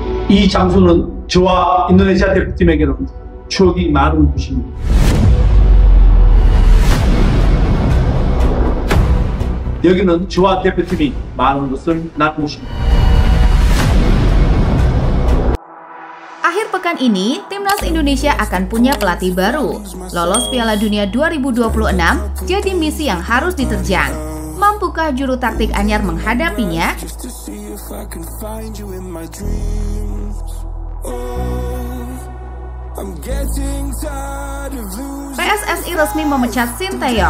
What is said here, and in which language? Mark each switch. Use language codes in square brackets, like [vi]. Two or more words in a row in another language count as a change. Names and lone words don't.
[ko] 이 장소는 저와 인도네시아 대표팀에게는 추억이 많은 곳입니다. 여기는 저와 대표팀이 많은 것을 나눈 곳입니다. [id] Akhir pekan ini, Timnas Indonesia akan punya pelatih baru. Lolos Piala Dunia 2026 jadi misi yang harus diterjang. Mampukah juru taktik anyar menghadapinya? PSSI resmi memecat Sinteyong.